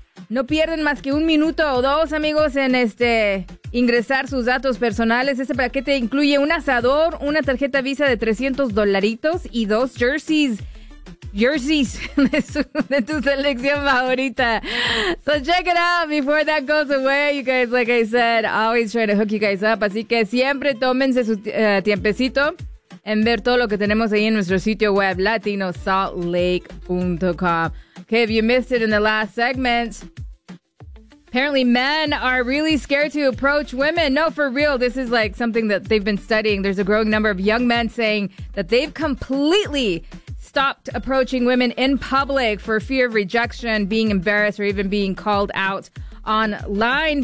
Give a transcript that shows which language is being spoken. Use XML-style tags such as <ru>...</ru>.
<es>No pierden más que un minuto o dos, amigos, en ingresar sus datos personales. Este paquete incluye un asador, una tarjeta Visa de $300 y dos jerseys de tu selección favorita.</es> <en>So check it out before that goes away. You guys, like I said, always try to hook you guys up.</en> <es>Así que siempre tómense su tiempecito en ver todo lo que tenemos ahí en nuestro sitio web, latinosaltlake.com.</es> <en>Okay, if you missed it in the last segment, apparently men are really scared to approach women. No, for real, this is like something that they've been studying. There's a growing number of young men saying that they've completely stopped approaching women in public for fear of rejection, being embarrassed, or even being called out online.</en>